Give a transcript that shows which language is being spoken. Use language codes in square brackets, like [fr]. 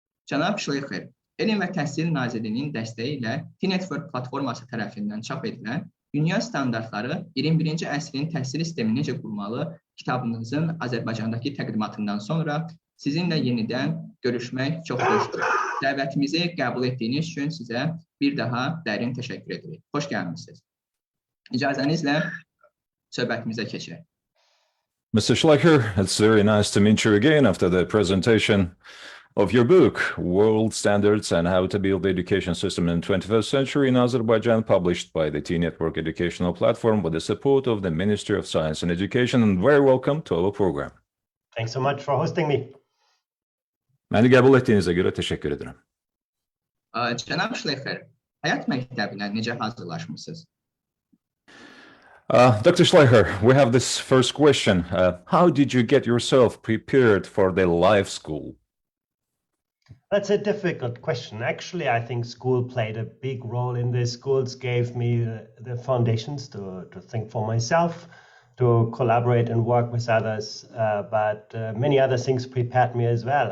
[az] Cənab Şleyxer, Elm və Təhsil Nazirliyinin dəstəyi ilə T-Network platforması tərəfindən çap edilən Dünya Standartları 21-ci əsrin təhsil sistemini necə qurmalı kitabınızın Azərbaycandakı təqdimatından sonra sizinlə yenidən görüşmək çox xoşdur. Dəvətimizi qəbul etdiyiniz üçün sizə bir daha dərin təşəkkür edirik. Xoş gəlmişsiniz. İcazənizlə söhbətimizə keçək. [en] Mr. Schleicher, it's very nice to meet you again after the presentation of your book, World Standards and How to Build the Education System in the 21st Century in Azerbaijan, published by the T-Network Educational Platform with the support of the Ministry of Science and Education, and very welcome to our program. Thanks so much for hosting me. [az] Məni qəbul etdiyinizə görə təşəkkür edirəm. Cənab Şleyxer, həyat məktəbinə necə hazırlaşmısınız? [en] Dr. Schleicher, we have this first question. How did you get yourself prepared for the life school? That's a difficult question. Actually, I think school played a big role in this. Schools gave me the foundations to think for myself, to collaborate and work with others, but many other things prepared me as well.